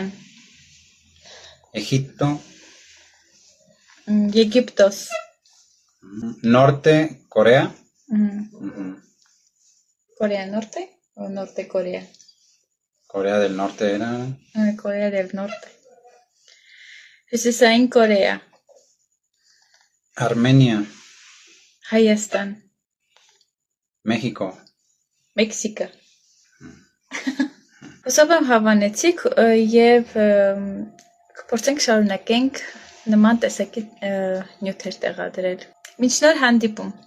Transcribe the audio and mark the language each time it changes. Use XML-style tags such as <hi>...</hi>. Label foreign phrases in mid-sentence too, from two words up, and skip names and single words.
<es>Egipto.</es> <hy>Եգիպտոս,</hy> <es>Norte, Corea. Corea Norte, Norte Corea, Corea del Norte era. Corea del Norte, Հյուսիսային Կորեա, Armenia.</es> <hy>Հայաստան,</hy> <es>México.</es> <hy>Մեքսիկա։ Հուսով եմ հավանեցիք և կփորձենք շարունակենք նման տեսակի նյութեր տեղադրել։ Մինչ նոր հանդիպում։</hy>